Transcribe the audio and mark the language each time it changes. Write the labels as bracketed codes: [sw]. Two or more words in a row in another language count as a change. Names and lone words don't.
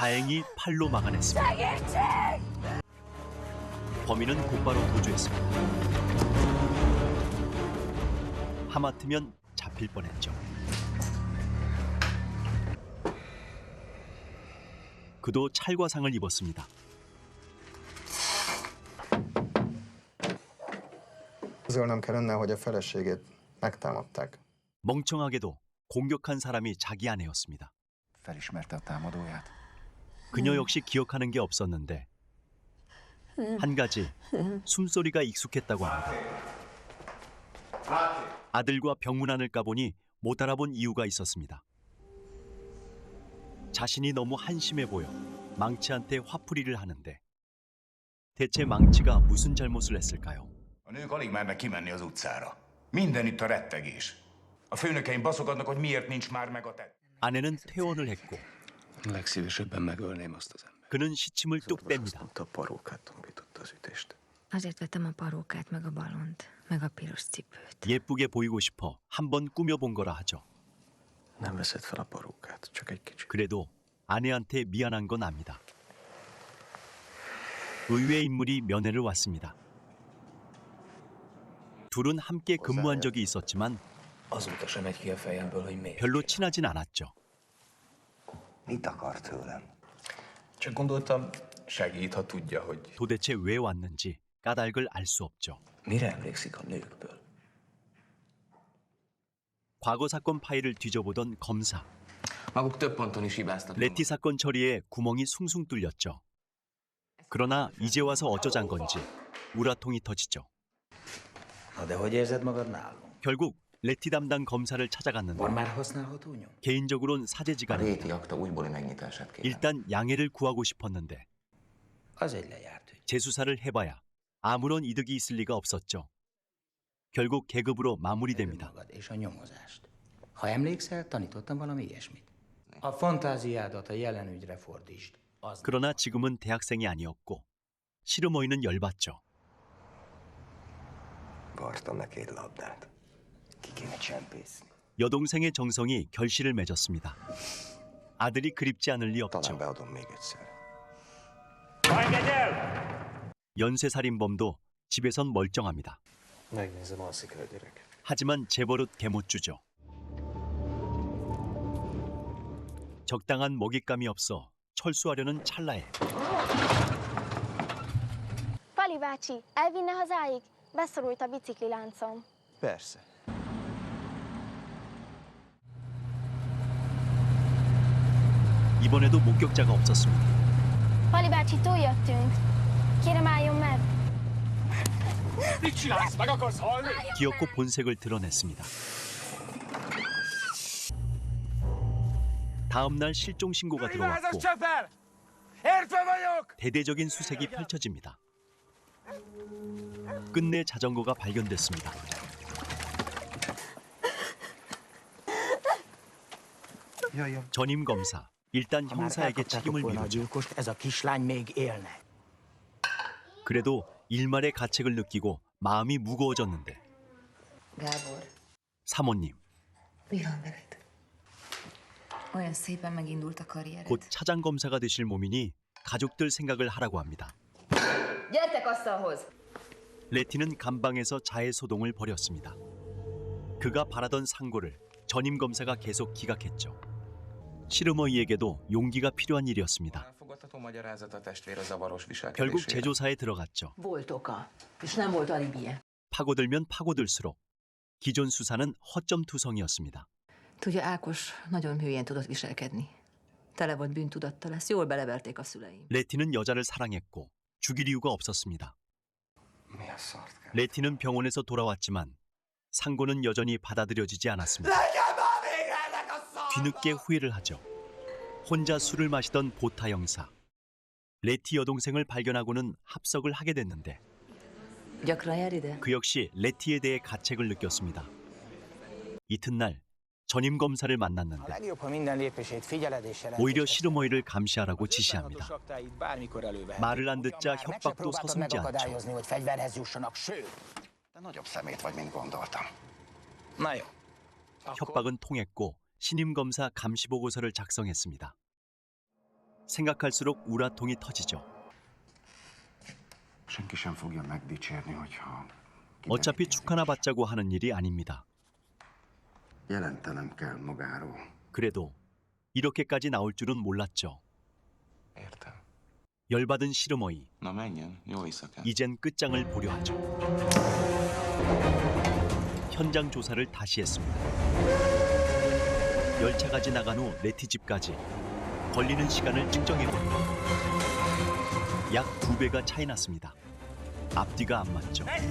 [ko] 다행히 팔로 막아냈습니다. 범인은 곧바로 도주했습니다. 하마터면 잡힐 뻔했죠. 그도 찰과상을 입었습니다. [hu] Közölnöm kell önnel, hogy a feleségét megtámadták. [ko] 멍청하게도 공격한 사람이 자기 아내였습니다. [hu] Felismerte a támadóját. [ko] 그녀 역시 기억하는 게 없었는데 한 가지 숨소리가 익숙했다고 합니다. 아들과 병문안을 까보니 못 알아본 이유가 있었습니다. 자신이 너무 한심해 보여 망치한테 화풀이를 하는데 대체 망치가 무슨 잘못을 했을까요? [hu] A nők alig mernek kimenni az utcára. Mindenütt a rettegés. A főnökeim baszogatnak, hogy miért nincs már meg a tett. [ko] 아내는 퇴원을 했고 [hu] Legszívesebben megölném azt az embert. [ko] 그는 시침을 뚝 뺍니다. [hu] A parókát tombította az ütést. Azért vettem a parókát, meg a balont, meg a piros cipőt. [ko] 예쁘게 보이고 싶어 한번 꾸며본 거라 하죠. [hu] Nem veszed fel a parókát, csak egy kicsit. [ko] 그래도 아내한테 미안한 건 압니다. 의외의 인물이 면회를 왔습니다. 둘은 함께 근무한 적이 있었지만 [hu] Azóta sem megy ki a fejemből, hogy miért. [ko] 별로 친하진 않았죠. [hu] Mit akar tőlem? Csak gondoltam, segít, ha tudja, hogy [ko] 도대체 왜 왔는지 까닭을 알 수 없죠. [hu] mire emlékszik a nőkből. [ko] 과거 사건 파일을 뒤져보던 검사. [hu] Maguk több ponton is hibáztak. [ko] 레티 사건 처리에 구멍이 숭숭 뚫렸죠. 그러나 이제 와서 어쩌잔 건지 우라통이 터지죠. [hu] Na de hogy érzed magad nálunk? [ko] 결국 레티 담당 검사를 찾아갔는데 [hu] Van már használható nyom? [ko] 개인적으로는 [hu] A [ko] 사제지간입니다. [hu] réti akta újbóli megnyitását kérem. [ko] 일단 양해를 구하고 싶었는데 [hu] Az egy lejárt ügy. [ko] 재수사를 해봐야 아무런 이득이 있을 리가 없었죠. 결국 계급으로 마무리됩니다. [hu] Magad és a nyomozást. Ha emlékszel, tanítottam valami ilyesmit. A fantáziádat a jelen ügyre fordítsd. Az [ko] 그러나 지금은 대학생이 아니었고 시르머니는 열받죠. [hu] Vartam neki egy labdát. Ki kéne csempészni. [ko] 여동생의 정성이 결실을 맺었습니다. 아들이 그립지 않을 리 [hu] Talán [ko] 없죠. [hu] beadom még egyszer. [ko] 연쇄살인범도 집에선 멀쩡합니다. [hu] Megnézem, alszik a gyerek. [ko] 하지만 재벌은 개못주죠. 적당한 먹잇감이 없어 철수하려는 찰나에 [hu] Pali bácsi, elvinne hazáig? Beszorult a bicikliláncom. Persze. [ko] 이번에도 목격자가 없었습니다. [hu] Pali bácsi, túljöttünk. Kérem, álljon meg. [ko] 기어코 본색을 드러냈습니다. 다음 날 실종 신고가 들어왔고 대대적인 수색이 펼쳐집니다. 끝내 자전거가 발견됐습니다. 전임 검사 일단 형사에게 책임을 미루죠. [hu] ez a kislány még élne. [ko] 그래도 일말의 가책을 느끼고 마음이 무거워졌는데 [hu] Gábor, [ko] 사모님 [hu] mi van veled? Olyan szépen megindult a karriered. [ko] 곧 차장 검사가 되실 몸이니 가족들 생각을 하라고 합니다. [hu] Gyertek asztalhoz! [ko] 레티는 감방에서 자해 소동을 벌였습니다. 그가 바라던 상고를 전임 검사가 계속 기각했죠. 시르머니에게도 용기가 필요한 일이었습니다. [hu] Elfogadható magyarázat a testvér a zavaros [ko] 결국 [hu] viselkedésére. [ko] 재조사에 들어갔죠. [hu] Volt oka, és nem volt alibije. [ko] 파고들면 파고들수록 기존 수사는 허점투성이었습니다. [hu] Tudja, Ákos nagyon hülyén tudott viselkedni. Tele volt bűntudattal, ezt jól beleverték a szüleim. [ko] 레티는 여자를 사랑했고 죽일 이유가 없었습니다. [hu] Mi a szart kell? [ko] 레티는 병원에서 돌아왔지만 상고는 여전히 받아들여지지 않았습니다. 뒤늦게 후회를 하죠. 혼자 술을 마시던 보타 형사. 레티 여동생을 발견하고는 합석을 하게 됐는데 [hu] Gyakran jár ide? [ko] 그 역시 레티에 대해 가책을 느꼈습니다. 이튿날 전임 검사를 만났는데 [hu] Legjobb, ha minden lépését figyeled és [ko] 오히려 시르머니를 감시하라고 지시합니다. [hu] bármikor elővehetik. [ko] 말을 안 듣자 협박도 [hu] Megpróbáltad [ko] 서슴지 않죠. [hu] megakadályozni, hogy fegyverhez jussanak, sőt. De nagyobb szemét vagy, mint gondoltam. Na jó. [ko] 협박은 통했고 신임 검사 감시 보고서를 작성했습니다. 생각할수록 우라통이 터지죠. [hu] Senki sem fogja megdicsérni, hogyha [ko] 어차피 축하나 받자고 하는 일이 아닙니다. [hu] jelentenem kell magáról. [ko] 그래도 이렇게까지 나올 줄은 몰랐죠. [hu] Értem. [ko] 열받은 시르머이. [hu] Na menjen, jó éjszakát. [ko] 이젠 끝장을 보려 하죠. 현장 조사를 다시 했습니다. 열차가 지나간 후 레티 집까지 걸리는 시간을 측정해봅니다. 약 2배가 차이 났습니다. 앞뒤가 안 맞죠.